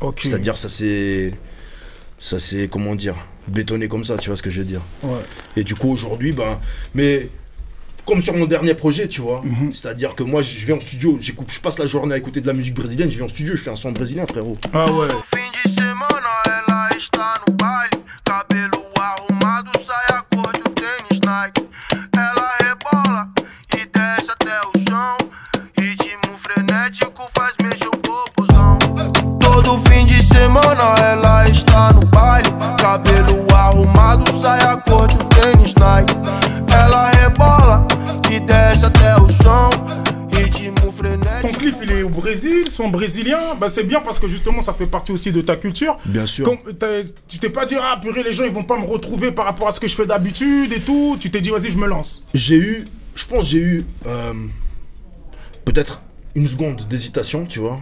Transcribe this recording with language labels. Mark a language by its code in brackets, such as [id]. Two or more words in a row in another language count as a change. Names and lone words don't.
[fr] C'est-à-dire ça c'est comment dire, bétonné comme ça, tu vois ce que je veux dire. Et du coup aujourd'hui, ben, mais comme sur mon dernier projet, tu vois, c'est-à-dire que moi je vais en studio, je passe la journée à écouter de la musique brésilienne, je vais en studio, je fais un son brésilien, frérot. Ah ouais. [pt] Ela rebola e desce até o chão. Ritmo frenético faz mexer o popozão. Todo fim de semana ela está no baile. Cabelo arrumado, saia cor de tênis Nike. Ela rebola e desce até o chão. Ritmo frenético. [fr] Ton clip il est au Brésil, son brésilien, bah c'est bien parce que justement ça fait partie aussi de ta culture. Bien sûr. Tu t'es pas dit ah purée les gens ils vont pas me retrouver par rapport à ce que je fais d'habitude et tout. Tu t'es dit vas-y je me lance. Je pense j'ai eu peut-être une seconde d'hésitation, tu vois.